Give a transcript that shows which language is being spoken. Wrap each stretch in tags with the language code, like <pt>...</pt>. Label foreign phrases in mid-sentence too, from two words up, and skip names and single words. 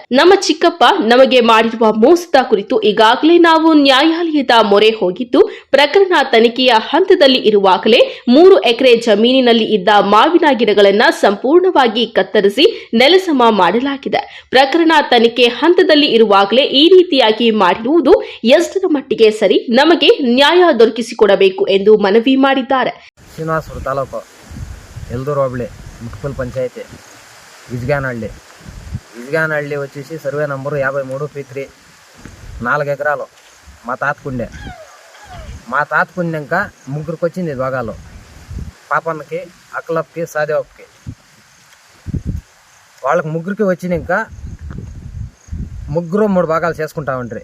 <kn>ನಮ್ಮ ಚಿಕ್ಕಪ್ಪ ನಮಗೆ ಮಾಡಿರುವ ಮೋಸದ ಕುರಿತು ಈಗಾಗಲೇ ನಾವು ನ್ಯಾಯಾಲಯದ ಮೊರೆ ಹೋಗಿದ್ದು, ಪ್ರಕರಣ ತನಿಖೆಯ ಹಂತದಲ್ಲಿ ಇರುವಾಗಲೇ 3 ಎಕರೆ ಜಮೀನಿನಲ್ಲಿ ಇದ್ದ ಮಾವಿನ ಗಿಡಗಳನ್ನು ಸಂಪೂರ್ಣವಾಗಿ ಕತ್ತರಿಸಿ ನೆಲಸಮ ಮಾಡಲಾಗಿದೆ. ಪ್ರಕರಣ ತನಿಖೆ ಹಂತದಲ್ಲಿ ಇರುವಾಗಲೇ ಈ ರೀತಿಯಾಗಿ ಮಾಡಿರುವುದು ಎಷ್ಟರ ಮಟ್ಟಿಗೆ ಸರಿ? ನಮಗೆ ನ್ಯಾಯ ದೊರಕಿಸಿಕೊಡಬೇಕು ಎಂದು ಮನವಿ ಮಾಡಿದ್ದಾರೆ. ಶ್ರೀನಿವಾಸಪುರ ತಾಲೂಕು ಎಲ್ದೂರು ಹೋಬಳಿ ಮುನ್ಸಿಪಲ್</kn> <te>పంచాయతీ ఇజ్గానహళ్ళి వచ్చేసి సర్వే నంబరు 53/P3 4 ఎకరాలు మా తాతకుండాక ముగ్గురికి వచ్చింది భాగాలు. పాపన్నకి, అక్కలప్పకి, సాదేవప్పకి. వాళ్ళకి ముగ్గురికి వచ్చినాక ముగ్గురు 3 భాగాలు చేసుకుంటా ఉంటారు.</te>